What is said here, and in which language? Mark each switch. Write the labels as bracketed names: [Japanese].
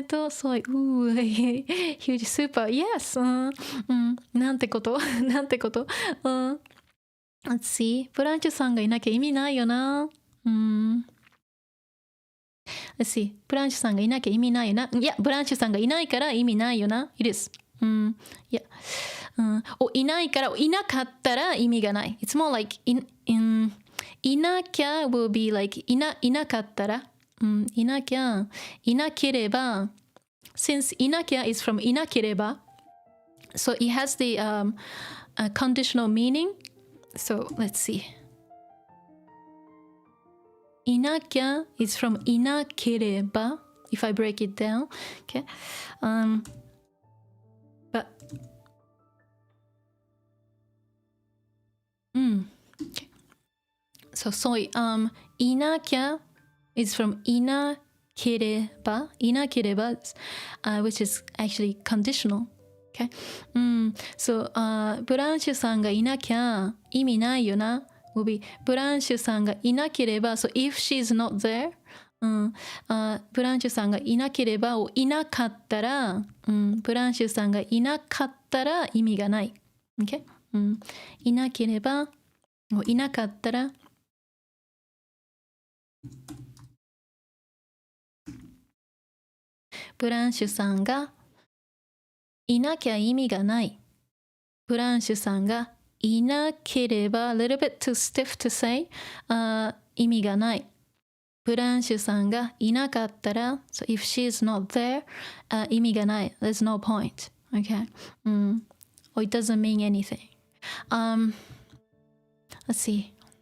[Japanese] そう、 [English] huge super. Yes. [Japanese] なんてことなんてこと。 [English] Let's see. [Japanese] ブランチュさんがいなきゃ意味ないよな。 [English] Let's see. [Japanese] ブランチュさんがいなきゃ意味ないよな。いや、ブランチュさんがいないから意味ないよな。 [English] It is. [Japanese] いや。いないから、いなかったら意味がない。 [English] It's more like, [Japanese] いなきゃ [English] will be like, [Japanese] いなかったら。いなきゃ、いなければ。 [English] Since いなきゃ is from いなければ。 So it has the conditional meaning. So let's see. いなきゃ is from いなければ. If I break it down, okay. But okay. So sorry. いなきゃ is from いなければ. いなければ, which is actually conditional. Okay. [Japanese] So, ブランシュさんがいなきゃ意味ないよな。 will be ブランシュさんがいなければ、 [English] so if she's not there, [Japanese] ブランシュさんがいなければをいなかったら、ブランシュさんがいなかったら意味がない。 [English] Okay? [Japanese] いなければをいなかったら、ブランシュさんがいなきゃ意味がない。ブランシュさんがいなければ、 [English] a little bit too stiff to say、 [Japanese] 意味がない。ブランシュさんがいなかったら、 [English] so if she is not there, [Japanese] 意味がない。 [English] There's no point. Okay? Or it doesn't mean anything. Let's see.